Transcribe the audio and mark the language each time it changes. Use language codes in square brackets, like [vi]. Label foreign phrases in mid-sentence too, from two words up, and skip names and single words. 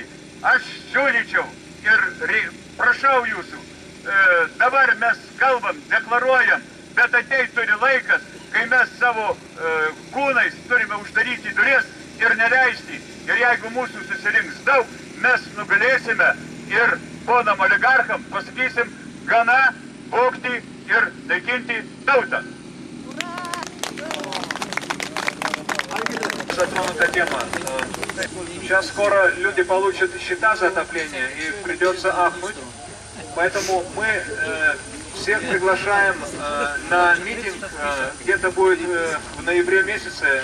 [lt] Aš siūlyčiau ir prašau jūsų, dabar mes kalbam, deklaruojam, bet ateit turi laikas, kai mes savo kūnais turime uždaryti duris ir neleisti. Ir jeigu mūsų susirinks daug, mes nugalėsime ir ponam oligarcham pasakysim, gana vogti ir naikinti tautą. [ru] Затронута тема. Сейчас скоро люди получат счета за отопление и придется ахнуть. Поэтому мы всех приглашаем на митинг, где-то будет в ноябре месяце.